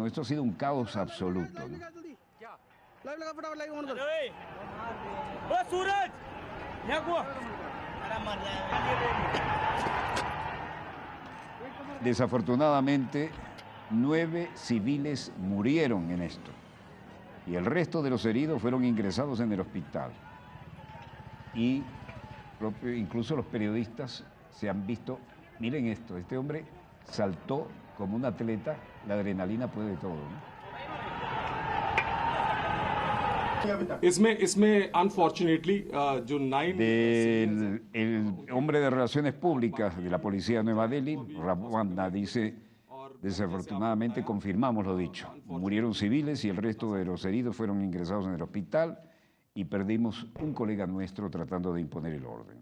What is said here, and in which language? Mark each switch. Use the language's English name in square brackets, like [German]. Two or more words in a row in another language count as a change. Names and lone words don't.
[Spanish] Esto ha sido un caos absoluto, ¿no? Desafortunadamente, 9 civiles murieron en esto y el resto de los heridos fueron ingresados en el hospital. Y incluso los periodistas se han visto, miren esto, este hombre saltó como un atleta, la adrenalina puede todo, ¿no? [Hindi] इसमें unfortunately जो 9 [Spanish] El hombre de Relaciones Públicas de la Policía de Nueva Delhi, Ravana, dice: desafortunadamente confirmamos lo dicho. Murieron civiles y el resto de los heridos fueron ingresados en el hospital y perdimos un colega nuestro tratando de imponer el orden.